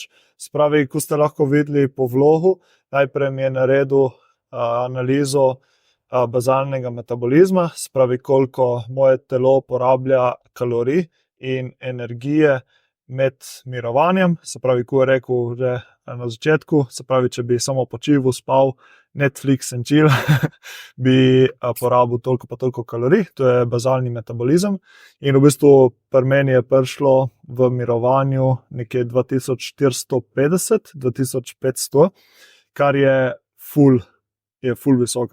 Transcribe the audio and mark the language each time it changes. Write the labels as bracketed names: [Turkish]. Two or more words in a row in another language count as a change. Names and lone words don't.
[Slovenian] Spravi, ko ste lahko videli po vlogu, najprej mi je naredil analizo bazalnega metabolizma, spravi, koliko moje telo porablja kalorij in energije med mirovanjem, se pravi, ko je rekel že na začetku, se pravi, če bi samo počival, spal, [English] Netflix and chill, [Slovenian] bi porabil toliko pa toliko kalorij, to je bazalni metabolizem. In v bistvu pri meni je prišlo v mirovanju nekje 2450-2500, kar je ful visoka.